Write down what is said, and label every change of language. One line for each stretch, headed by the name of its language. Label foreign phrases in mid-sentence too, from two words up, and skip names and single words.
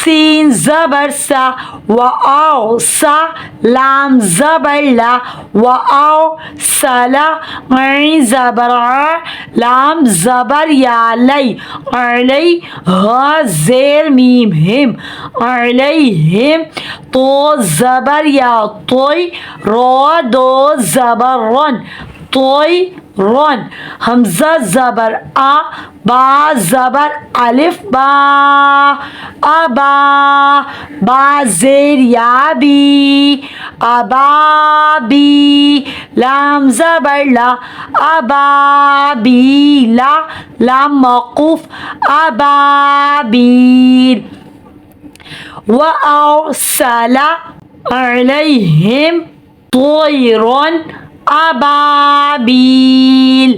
Urdu: سین زبر سا و آو سا لام زبر لا و آو سلا عین زبر ع لام زبر یا لی علی ہا زیر میم ہم علیہم تو زبر یا توی را دو زبر رن توی رن حمزہ زبر آ با زبر الف با ابا با زیر یا بی ابا بی لام زبر لا ابا بی لا لام موقوف ابا بیل
Arabic: و ارسل علیہم طیرا ابابیل.